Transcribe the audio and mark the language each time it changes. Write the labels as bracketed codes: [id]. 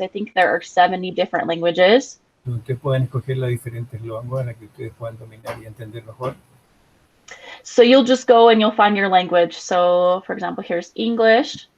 [en] I think there are 70 different languages. [es] Ustedes pueden escoger las diferentes lenguas en las que ustedes puedan dominar y entender mejor. [en] So you'll just go and you'll find your language. So, for example, here's English.